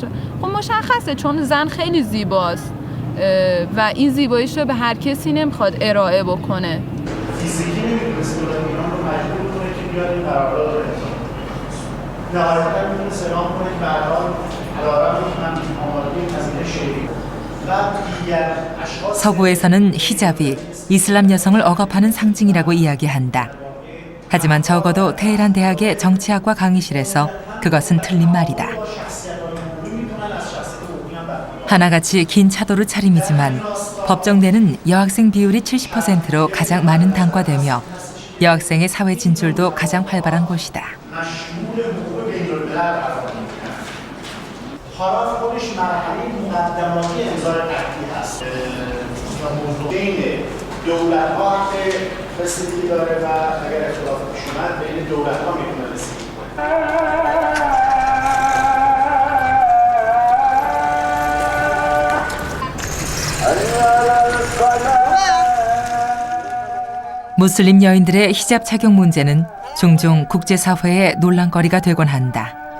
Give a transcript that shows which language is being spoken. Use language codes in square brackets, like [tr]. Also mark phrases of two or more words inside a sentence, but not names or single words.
[fa] خب مشخصه، چون زن خیلی زیباست و این زیباییش رو به هر کسی نمیخواد ارائه بکنه. فیزیکی نمیتونست ایران رو مجبور کنه که بیاد این قرارداد رو امضا کنه. نهایتاً میتونه سلام کنه که بعدان علیرغم اینکه من آمادگی هزینه شهری و دیگر اشخاص [ko] 서구에서는 히잡이 이슬람 여성을 억압하는 상징이라고 이야기한다. 하지만 적어도 테헤란 대학의 정치학과 강의실에서 그것은 틀린 말이다. 하나같이 긴 차도르 차림이지만 법정대는 여학생 비율이 70%로 가장 많은 단과되며 여학생의 사회 진출도 가장 활발한 곳이다. [fa] حالا خودش مرحله مقدماتی امضای قطعی هست و موضوع بین دولت ها حق رسیدگی داره و اگر اختلاف پیش اومد بین دولت ها میتونه رسیدگی [ko] 무슬림 여인들의 히잡 착용 문제는 종종 국제사회의 논란거리가 되곤 한다.